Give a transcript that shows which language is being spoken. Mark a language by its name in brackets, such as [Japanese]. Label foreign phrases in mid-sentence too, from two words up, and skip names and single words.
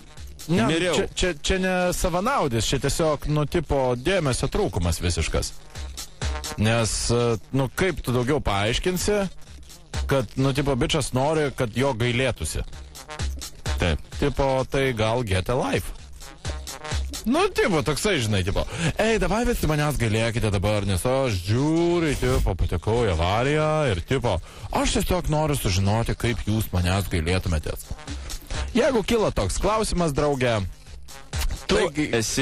[Lithuanian] Ne, čia ne savanaudis, čia tiesiog, nu, tipo, dėmesio trūkumas visiškas. Nes, nu, kaip tu daugiau paaiškinsi, kad, nu, tipo, bičas nori, kad jo gailėtųsi. Taip. Tipo, tai gal [English] get a life. [Lithuanian] Nu, tipo, toksai, žinai, tipo, ei, davai visi manęs gailėkite dabar, nes aš žiūriu, tipo, patekau į avariją ir, tipo, aš tiesiog noriu sužinoti, kaip jūs manęs gailėtumėtės. Jeigu kilo toks klausimas, draugė, tu esi...